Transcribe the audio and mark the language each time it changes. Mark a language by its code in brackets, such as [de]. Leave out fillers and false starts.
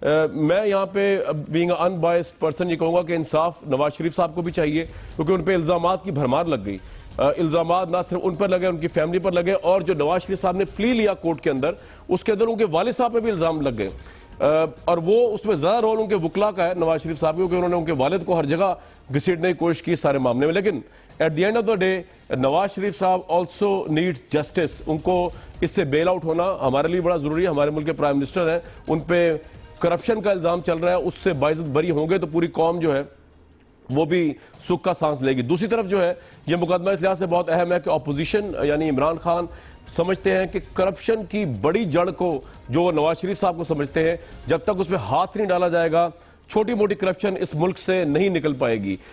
[ur] میں یہاں پہ [en] being a unbiased person [ur] یہ کہوں گا کہ انصاف نواز شریف صاحب کو بھی چاہیے, کیونکہ ان پہ الزامات کی بھرمار لگ گئی. الزامات نہ صرف ان پر لگے, ان کی فیملی پر لگے, اور جو نواز شریف صاحب نے پلی لیا کورٹ کے اندر, اس کے اندر ان کے والد صاحب پہ بھی الزام لگ گئے. اور وہ اس میں زیادہ رول ان کے وکلا کا ہے نواز شریف صاحب, کیونکہ انہوں نے ان کے والد کو ہر جگہ گھسیٹنے کی کوشش کی سارے معاملے میں. [en] لیکن at the end of the day Nawaz Sharif صاحب also needs justice. [ur] ان کو اس سے بیل آؤٹ ہونا ہمارے لیے بڑا ضروری ہے. ہمارے ملک کے پرائم منسٹر ہیں, ان پہ کرپشن کا الزام چل رہا ہے, اس سے باعزت بری ہوں گے تو پوری قوم جو ہے وہ بھی سکھ کا سانس لے گی. دوسری طرف جو ہے یہ مقدمہ اس لحاظ سے بہت اہم ہے کہ اپوزیشن یعنی عمران خان سمجھتے ہیں کہ کرپشن کی بڑی جڑ کو جو نواز شریف صاحب کو سمجھتے ہیں, جب تک اس پہ ہاتھ نہیں ڈالا جائے گا چھوٹی موٹی کرپشن اس ملک سے نہیں نکل پائے گی.